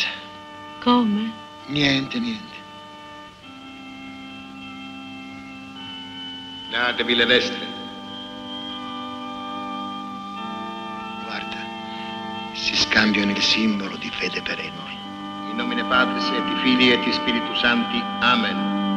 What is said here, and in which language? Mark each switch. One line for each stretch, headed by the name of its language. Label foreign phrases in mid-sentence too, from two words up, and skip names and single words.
Italian: Come? Niente. Datevi le destre. Guarda, si scappa. cambiano il simbolo di fede perenne.
Latin: In nomine Patris et Filii et Spiritus Sancti. Amen.